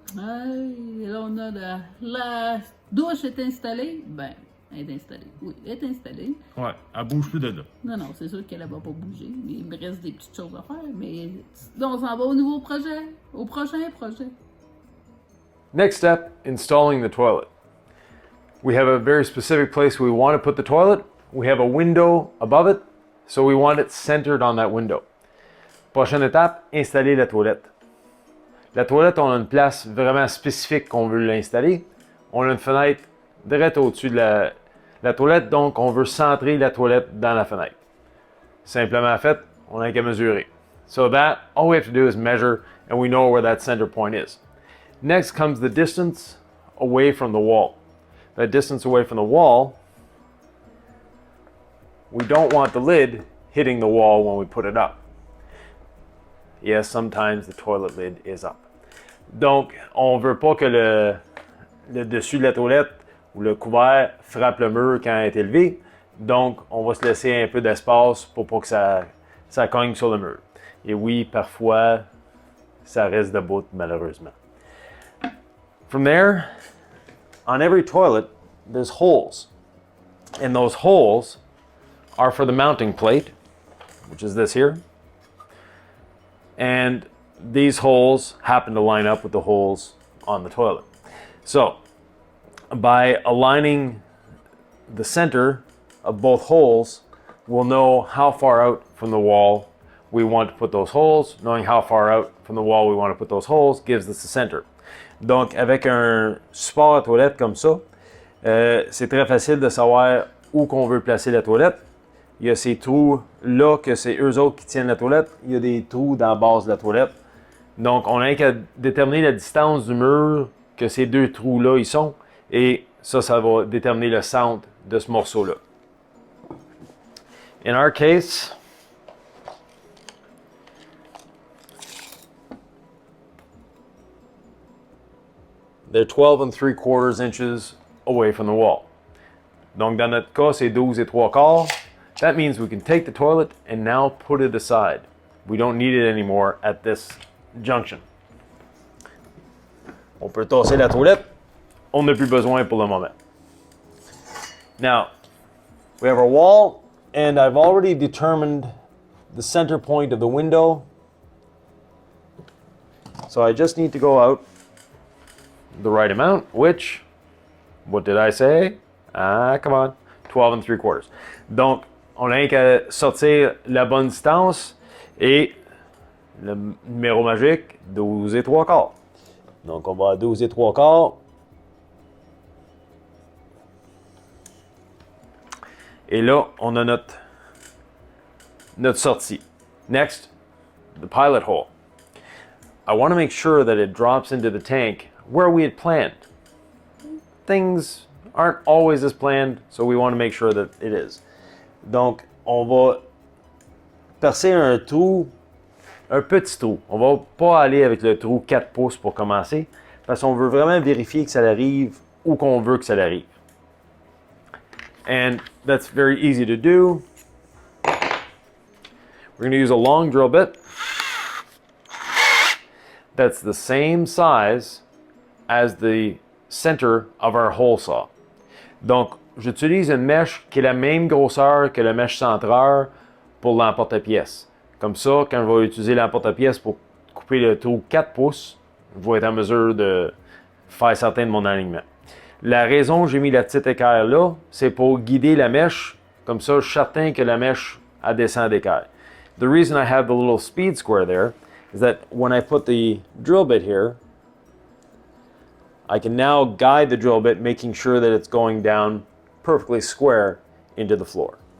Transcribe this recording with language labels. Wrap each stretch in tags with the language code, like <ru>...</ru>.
<fr>Là, on a la douche est installée. Ben, elle est installée. Oui, elle est installée. Ouais, elle bouge plus de là. Non, c'est sûr qu'elle ne va pas bouger. Il me reste des petites choses à faire, mais là, on s'en va au nouveau projet, au prochain projet.</fr> <en>Next step, installing the toilet. We have a very specific place we want to put the toilet. We have a window above it, so we want it centered on that window.</en> <fr>Prochaine étape, installer la toilette. La toilette, on a une place vraiment spécifique qu'on veut l'installer. On a une fenêtre direct au-dessus de la toilette, donc on veut centrer la toilette dans la fenêtre. Simplement fait, on n'a qu'à mesurer.</fr> <en>So that, all we have to do is measure and we know where that center point is. Next comes the distance away from the wall. That distance away from the wall, we don't want the lid hitting the wall when we put it up. Yes, sometimes the toilet lid is up.</en> <fr>Donc, on veut pas que le dessus de la toilette ou le couvert frappe le mur quand il est élevé. Donc, on va se laisser un peu d'espace pour pas que ça cogne sur le mur. Et oui, parfois, ça reste debout, malheureusement.</fr> <en>From there, on every toilet, there's holes. And those holes are for the mounting plate, which is this here. And these holes happen to line up with the holes on the toilet. So, by aligning the center of both holes, we'll know how far out from the wall we want to put those holes. Knowing how far out from the wall we want to put those holes gives us the center.</en> <fr>Donc, avec un support à toilette comme ça, c'est très facile de savoir où qu'on veut placer la toilette. Il y a ces trous-là que c'est eux autres qui tiennent la toilette. Il y a des trous dans la base de la toilette. Donc, on n'a qu'à déterminer la distance du mur que ces deux trous-là ils sont. Et ça va déterminer le centre de ce morceau-là.</fr> <en>In our case, they're 12 3/4 inches away from the wall.</en> <fr>Donc, dans notre cas, c'est 12 3/4.</fr> <en>That means we can take the toilet and now put it aside. We don't need it anymore at this junction.</en> <fr>On peut tasser la toilette. On n'a plus besoin pour le moment.</fr> <en>Now, we have our wall, and I've already determined the center point of the window. So I just need to go out the right amount, which, what did I say? Come on, 12 3/4.</en> <fr>Donc, on n'a qu'à sortir la bonne distance et le numéro magique, 12 3/4. Donc, on va à 12 3/4. Et là, on a notre sortie.</fr> <en>Next, the pilot hole. I want to make sure that it drops into the tank where we had planned. Things aren't always as planned, so we want to make sure that it is.</en> <fr>Donc, on va percer un trou, un petit trou. On va pas aller avec le trou 4 pouces pour commencer, parce qu'on veut vraiment vérifier que ça arrive où qu'on veut que ça arrive.</fr> <en>And that's very easy to do. We're going to use a long drill bit that's the same size as the center of our hole saw.</en> <fr>Donc, j'utilise une mèche qui est la même grosseur que la mèche centrale pour l'emporte-pièce. Comme ça, quand je vais utiliser l'emporte-pièce pour couper le trou 4 pouces, je vais être en mesure de faire certain de mon alignement. La raison que j'ai mis la petite équerre là, c'est pour guider la mèche. Comme ça, je suis certain que la mèche descend d'équerre.</fr> <en>The reason I have the little speed square there is that when I put the drill bit here, I can now guide the drill bit, making sure that it's going down perfectly square into the floor.</en>